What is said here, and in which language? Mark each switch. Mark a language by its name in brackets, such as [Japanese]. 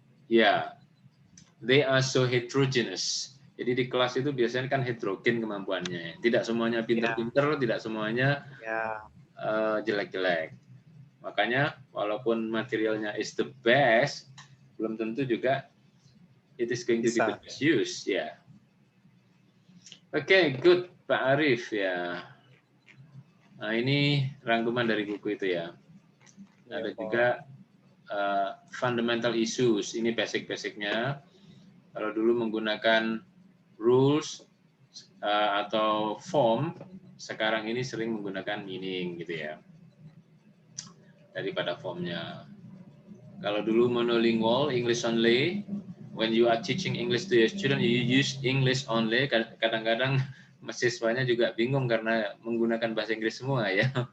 [English] yeah, they are so heterogeneous. [Indonesian] Jadi di kelas itu biasanya kan heterogen kemampuannya. Tidak semuanya [English] Yeah, [Indonesian] pinter-pinter, tidak semuanya [English] yeah, [Indonesian] jelek-jelek. Makanya walaupun materialnya [English] is the best, [Indonesian] belum tentu juga [English] it is going to be the best use. [Indonesian] Ya. Oke, good Pak Arif ya. Nah ini rangkuman dari buku itu ya. Ya, Ada Pak. [English] juga fundamental issues. [Indonesian] Ini basic-basicnya. Kalau dulu menggunakan rules atau form, sekarang ini sering menggunakan meaning gitu ya, daripada formnya. Kalau dulu [English] monolingual, English only, when you are teaching English to your student, you use English only. [Indonesian] Kadang-kadang mahasiswanya juga bingung karena menggunakan bahasa Inggris semua ya.